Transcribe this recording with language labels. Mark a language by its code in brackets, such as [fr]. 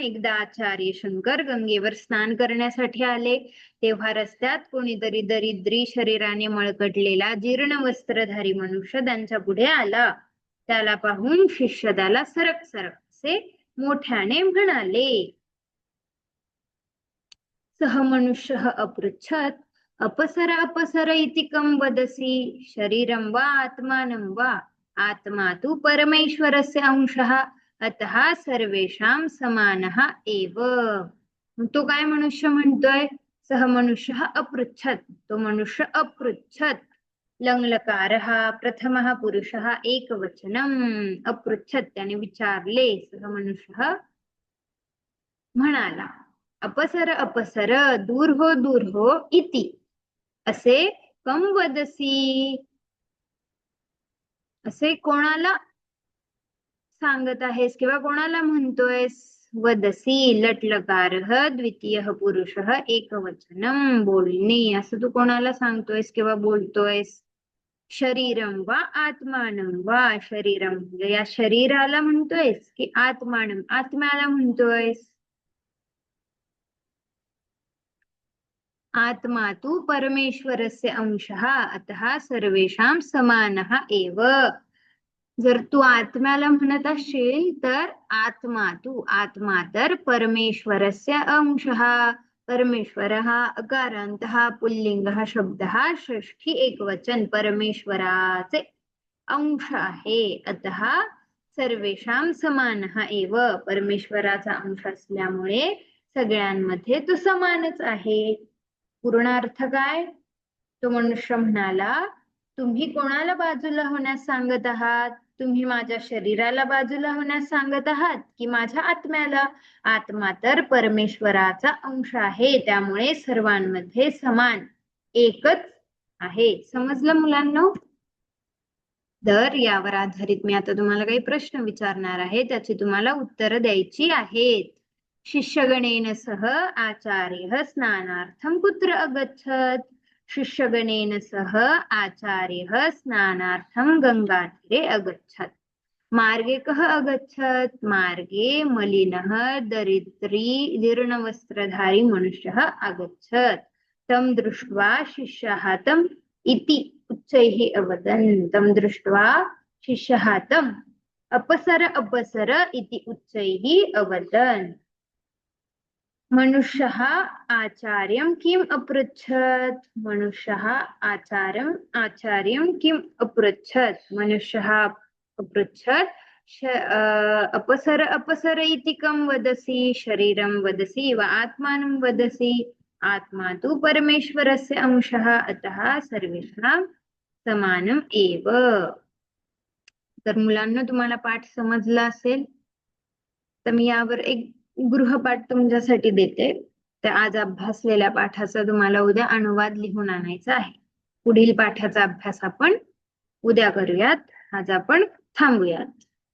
[mr] एकदा आचार्य शंकर गंगेवर स्नान करण्यासाठी आले, तेव्हा रस्त्यात कोणीतरी दरिद्री शरीराने मळकटलेला जीर्ण वस्त्रधारी मनुष्य त्यांच्या पुढे आला. त्याला पाहून शिष्य त्याला सरक सरक असे मोठ्याने म्हणाले. [sa] सह मनुष्यः अपृच्छत् अपसर अपसर इति कं वदसि शरीरं वा आत्मानं वा आत्मा तु परमेश्वरस्य अंशः अतः सर्वेषां समानः एव. [mr] मग तो काय मनुष्य म्हणतोय? [sa] सह मनुष्यः अपृच्छत्. [mr] तो मनुष्य [sa] अपृच्छत्. लङ्लकारः प्रथमः पुरुषः एकवचनम्. [mr] अपृच्छत् त्याने विचारले. [sa] सह मनुष्यः [mr] म्हणाला. [sa] अपसर अपसर [mr] दूर हो [sa] इति. असे कम वदसी. [mr] असे कोणाला सांगत आहेस किंवा कोणाला म्हणतोयस? [sa] वदसी लट्लकारः द्वितीयः पुरुषः एकवचनम. [mr] बोलणे. असं तू कोणाला सांगतोयस किंवा बोलतोयस? [sa] शरीरम वा आत्मानं वा. [mr] शरीरम म्हणजे या शरीराला म्हणतोयस की आत्मानं आत्म्याला म्हणतोयस? [sa] आत्मा तु परमेश्वरस्य अंशः अतः सर्वेषां समानः एव. [mr] जर तू आत्म्याला म्हणत असशील तर आत्मा तर [sa] परमेश्वरस्य अंशः. परमेश्वरः अकारान्तः पुल्लिंगः शब्दः षष्ठी एकवचन [mr] परमेश्वराचे अंश आहे. [sa] अतः सर्वेषां समानः एव. [mr] परमेश्वराचा अंश असल्यामुळे सगळ्यांमध्ये तो समानच आहे. पूर्णार्थ काय? तो मनुष्य म्हणाला, तुम्ही कोणाला बाजूला होण्यास सांगत आहात? तुम्ही माझ्या शरीराला बाजूला होण्यास सांगत आहात की माझ्या आत्म्याला? आत्मा तर परमेश्वराचा अंश आहे, त्यामुळे सर्वांमध्ये समान एकच आहे. समजलं मुलांनो? तर यावर आधारित मी आता तुम्हाला काही प्रश्न विचारणार आहे, त्याची तुम्हाला उत्तरं द्यायची आहेत. [sa] शिष्यगणेन सह आचार्यः स्नानार्थं कुत्र अगच्छत्? शिष्यगणेन सह आचार्यः स्नानार्थं गंगातीरे अगच्छत्. मार्गे कः अगच्छत्? मार्गे मलिनः दरिद्री जीर्णवस्त्रधारी मनुष्यः अगच्छत्. तं दृष्ट्वा शिष्याः तम् इति उच्चैः अवदन्. तं दृष्ट्वा शिष्यः तम् अपसर अपसर इति उच्चैः अवदन्. मनुष्यः आचार्यं किम् अपृच्छत्? मनुष्यः आचार्यं किम् अपृच्छत्? मनुष्यः अपृच्छत् अपसर अपसर इति कं वदसि? शरीरं वदसि वा आत्मानं वदसि? आत्मा तु परमेश्वरस्य अंशः अतः सर्वेषां समानम् एव. [mr] तर मुलांना तुम्हाला पाठ समजला असेल तर मी यावर एक गृहपाठ तुमच्यासाठी देते. तर आज अभ्यासलेल्या पाठाचा तुम्हाला उद्या अनुवाद लिहून आणायचा आहे. पुढील पाठाचा अभ्यास आपण उद्या करूयात. आज आपण थांबूयात.